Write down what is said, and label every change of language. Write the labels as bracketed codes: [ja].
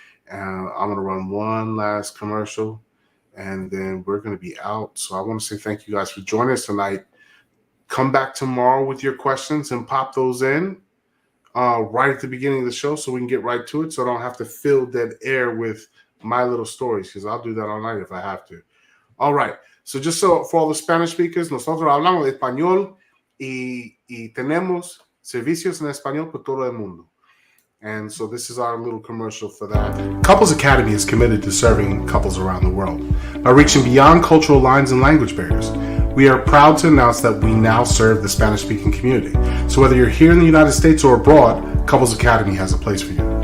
[en] And I'm going to run one last commercial, and then we're going to be out. So I want to say thank you guys for joining us tonight. Come back tomorrow with your questions and pop those in right at the beginning of the show so we can get right to it, so I don't have to fill dead air with my little stories, because I'll do that all night if I have to. All right. So just so for all the Spanish speakers, [es] nosotros hablamos español y tenemos servicios en español por todo el mundo. [en] And so this is our little commercial for that. Couples Academy is committed to serving couples around the world by reaching beyond cultural lines and language barriers. We are proud to announce that we now serve the Spanish-speaking community. So whether you're here in the United States or abroad, Couples Academy has a place for you.